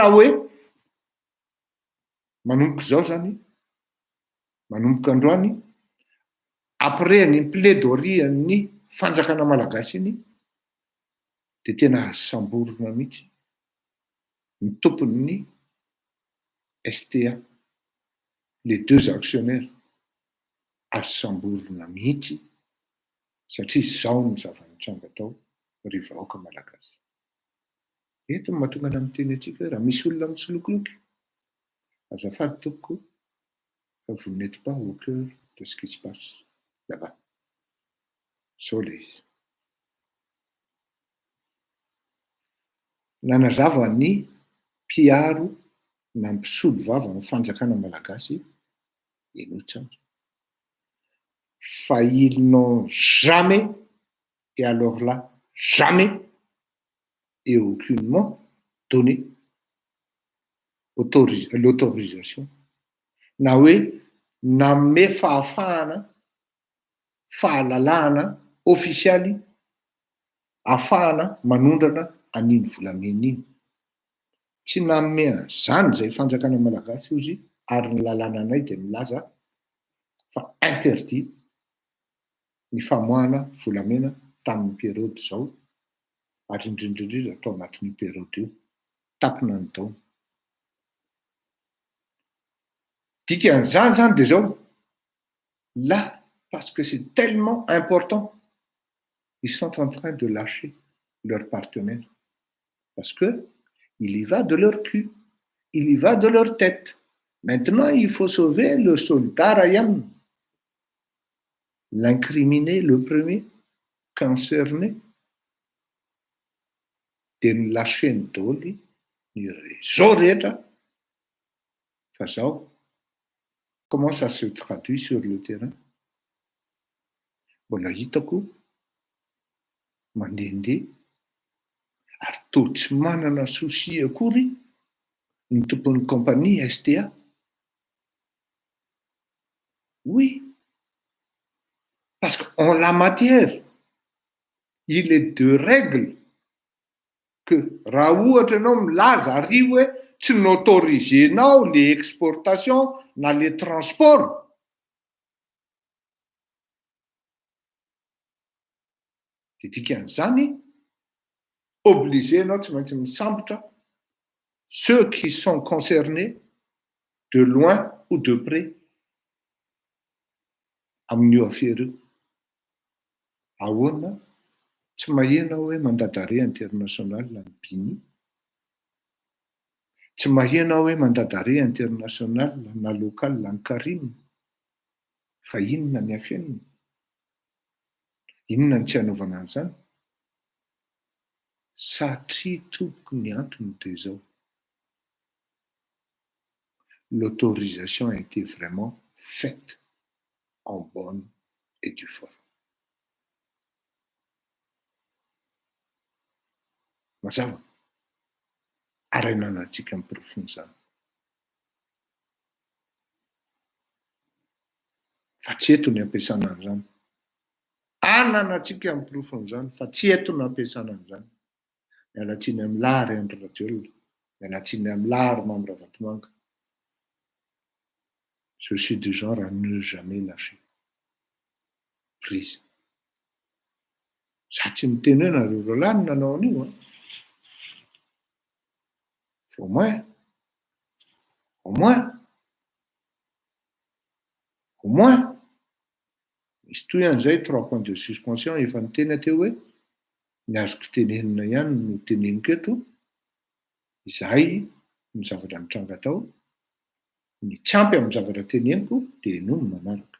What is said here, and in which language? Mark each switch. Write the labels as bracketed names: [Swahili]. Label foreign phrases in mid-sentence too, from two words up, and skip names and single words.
[Malagasy] hoe manomboka izao zany, manomboka androany, après ny plaidoirie ny fanjakana malagasy iny dia tena azo samborina mihitsy ny tompon'ny STA, [French] les deux actionnaires [Malagasy] azo samborina mihitsy satria izao ny zava-nitranga tao ry vahoaka malagasy. Eto no mahatonga ana miteny antsika raha misy olona mitsolokoloky, azafady tompoko fa [French] vous n'êtes pas au cœur de ce qui se passe là-bas. [Malagasy] Zao le izy. Nanazava ny mpiaro na mpisolo vava ny fanjakana malagasy enotsara. [French] Fa ils n'ont jamais, et alors là, jamais et aucunement donné l'autorisation [Malagasy] na hoe nanome fahafahana, fahalalahana ofisialy ahafahana manondrana an'iny volamena iny. Tsy nanome an'izany izay fanjakana malagasy ozy ary ny lalàna anay dia milaza fa interdit ny famoahana volamena tamin'ny période zao ary indrindrindrindra tao anatin'io période io tapona ny taona. Dikan'izany zany dia zao, [French] là, parce que c'est tellement important, ils sont en train de lâcher leurs partenaires. Parce que il y va de leur cul, il y va de leur tête. Maintenant, il faut sauver le soldat Ryan. L'incriminé, le premier concerné, de ny lâcher ny dôly, ny réseau rehetra. [Malagasy] Fa zao, [French] comment ça se traduit sur le terrain? [Malagasy] Mbola hitako mandehandeha ary toa tsy manana souci akory ny tompon'ny compagnie STA. [French] Oui, parce qu'en la matière, il est de règle que [Malagasy] raha ohatra ianao milaza ary hoe tsy n'autorisenao [French] les exportations na les transports, [Malagasy] dia dikan'izany obligé ianao tsy maintsy misambotra [French] ceux qui sont concernés de loin ou de près [Malagasy] amin'io affaire io. Ahoana tsy maheno hoe mandadare international ny Bini, tsy maheno hoe mandadare international na local ny Karim, fa inona ny afenina, inona ny tsy hanaovana an'izany? Satria tompoky ny antony dia izao. [French] L'autorisation a été vraiment faite en bonne et due forme. [Malagasy] Mazava, arainanantsika amin'ny profon'izany. Fa tsy eto ny ampiasana an'izany. Ananantsika amin'ny profon'izany, fa tsy eto ny ampiasana an'izany. Mialatsiny amin'ny lary Andry Rajoelina, mialatsiny amin'ny lary Mamy Ravatomanga. [French] Je suis du genre à ne jamais lâcher prise. [Malagasy] Za tsy miteny hoe nareo roalahy nanao an'io an. [French] Au moins, [Malagasy] misy toy an'izay 3 [French] points de suspension [Malagasy] efa niteny teo hoe ny azoko tenenina ihany no teneniko eto, izahay ny zavatra mitranga tao, ny tsy ampy amin'ny zavatra teneniko dia noho ny manaraka.